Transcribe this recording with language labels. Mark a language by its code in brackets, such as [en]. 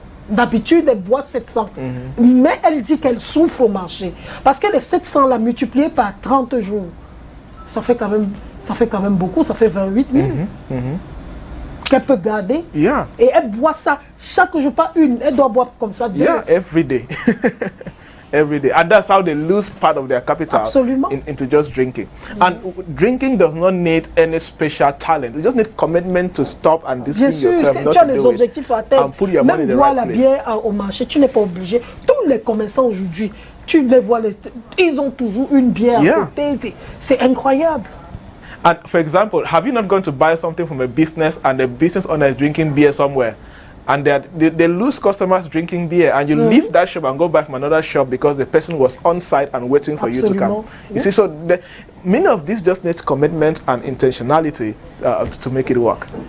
[fr] D'habitude, elle boit 700. Mais elle dit qu'elle souffre au marché. Parce que les 700, là, multipliés par 30 jours, ça fait quand même beaucoup. Ça fait 28 000. Qu'elle peut garder. [en] Yeah. [fr] Et elle boit ça chaque jour, pas une. Elle doit boire comme ça 2. [en] Yeah, every day. Every day. And that's how they lose part of their capital into just drinking. And drinking does not need any special talent. You just need commitment to stop and discipline yourself. [fr] Bien sûr, tu as des objectifs à atteindre. Même boire la bière au marché, tu n'es pas obligé. Tous les commerçants aujourd'hui, tu les vois, ils ont toujours une bière à côté. C'est incroyable. [en] And for example, have you not gone to buy something from a business and the business owner is drinking beer somewhere? And they lose customers drinking beer, and you leave that shop and go back from another shop because the person was on site and waiting for you to come. You see, so many of these just need commitment and intentionality to make it work.